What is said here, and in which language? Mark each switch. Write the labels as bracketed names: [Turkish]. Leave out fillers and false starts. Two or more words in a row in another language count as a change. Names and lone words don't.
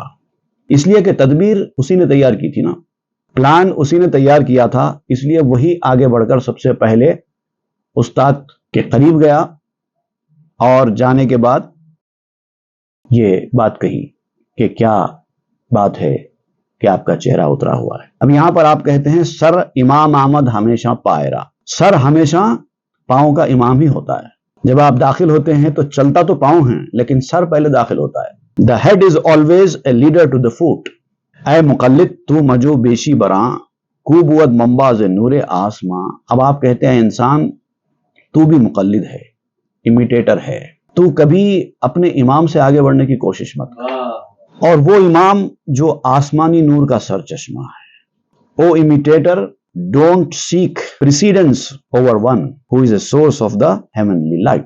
[Urdu] اس لیے کہ تدبیر اسی نے تیار کی تھی نا، پلان اسی نے تیار کیا تھا، اس لیے وہی آگے بڑھ کر سب سے پہلے استاد کے قریب گیا اور جانے کے بعد یہ بات کہی کہ کیا بات ہے کہ آپ کا چہرہ اترا ہوا ہے۔ اب یہاں پر آپ کہتے ہیں [Persian] سر امام احمد ہمیشہ پائرا۔ [Urdu] سر ہمیشہ پاؤں کا امام ہی ہوتا ہے۔ جب آپ داخل ہوتے ہیں تو چلتا تو پاؤں ہیں لیکن سر پہلے داخل ہوتا ہے۔ [English] The head is always a leader to the foot۔ [Persian] اے مقلد تو مجو بیشی براں، کو بود منباز نور آسماں۔ [Urdu] اب آپ کہتے ہیں انسان تو بھی مقلد ہے، امیٹیٹر ہے، تو کبھی اپنے امام سے آگے بڑھنے کی کوشش مت کر، اور وہ امام جو آسمانی نور کا سر چشمہ ہے۔ [English] O imitator don't seek precedence over one who is a source of the heavenly light.